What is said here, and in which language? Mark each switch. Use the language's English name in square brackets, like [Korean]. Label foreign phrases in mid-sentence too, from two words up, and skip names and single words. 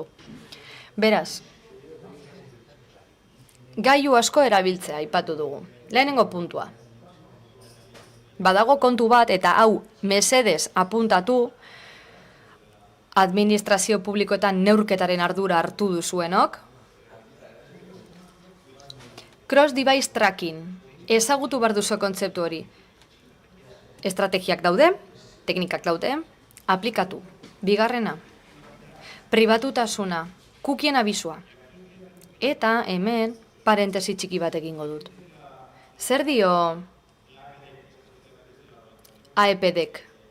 [Basque] Beraz, gailu asko erabiltzea aipatu dugu. Lehenengo puntua. Badago kontu bat eta hau mesedez apuntatu, administrazio publikoetan neurketaren ardura hartu duzuenok, [English] cross-device tracking, [Basque] ezagutu behar duzu kontzeptu hori. Estrategiak daude, teknikak daude, aplikatu. Bigarrena, pribatutasuna, cookien abisua. Eta hemen parentesi txiki bat egingo dut. Zer dio AEPDek?